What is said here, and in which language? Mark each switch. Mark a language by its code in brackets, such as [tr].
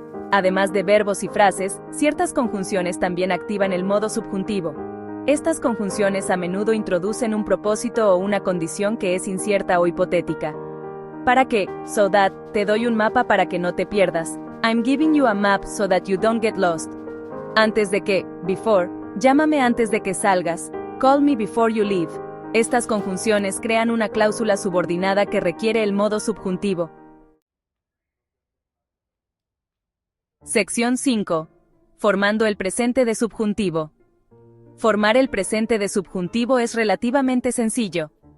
[es] Además de verbos y frases, ciertas conjunciones también activan el modo subjuntivo. Estas conjunciones a menudo introducen un propósito o una condición que es incierta o hipotética. ¿Para qué? [en] So that, [es] te doy un mapa para que no te pierdas. [en] I'm giving you a map so that you don't get lost. [es] Antes de que, [en] before, [es] llámame antes de que salgas. [en] Call me before you leave. [es] Estas conjunciones crean una cláusula subordinada que requiere el modo subjuntivo. Sección 5. Formando el presente de subjuntivo. Formar el presente de subjuntivo es relativamente sencillo.